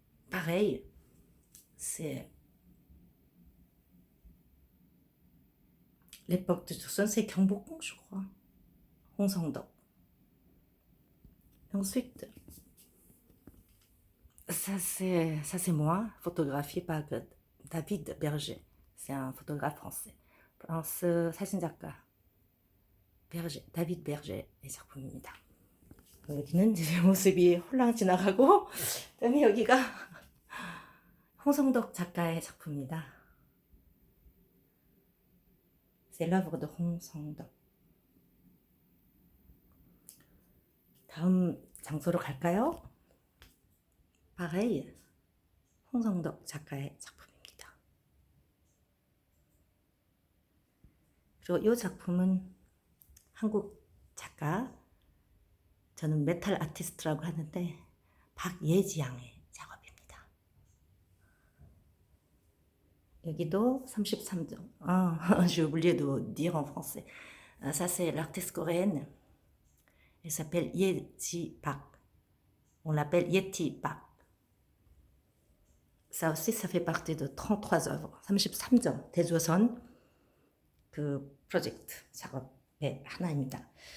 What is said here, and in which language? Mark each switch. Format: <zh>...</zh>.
<fr>Pareil, c'est l'époque de Joseon, c'est Gyeongbokgung, je crois. Hong Sang-dok. Ensuite, ça c'est moi, photographié par David Berger. C'est un photographe français.</fr> <ko>프랑스 사진작가 다빗 베르제의 작품입니다. 여기는 제 모습이 홀랑 지나가고, 그다음에 여기가 홍성덕 작가의 작품입니다.</ko> <fr>C'est l'œuvre de 홍성덕.</fr> <ko>다음 장소로 갈까요?</ko> <fr>pareil,</fr> <ko>홍성덕 작가의 작품입니다. 그리고 이 작품은 한국 작가, 저는 메탈 아티스트라고 하는데 박예지양의 작업입니다. 여기도 33점.</ko> <fr>J'ai oublié de dire en français. Ça c'est l'artiste coréenne. Elle s'appelle Yeji Park. On l'appelle Yeti Park. Ça aussi, ça fait partie de 33 œuvres.</fr> <ko>33점. 대조선 그 프로젝트 작업의 하나입니다.</ko>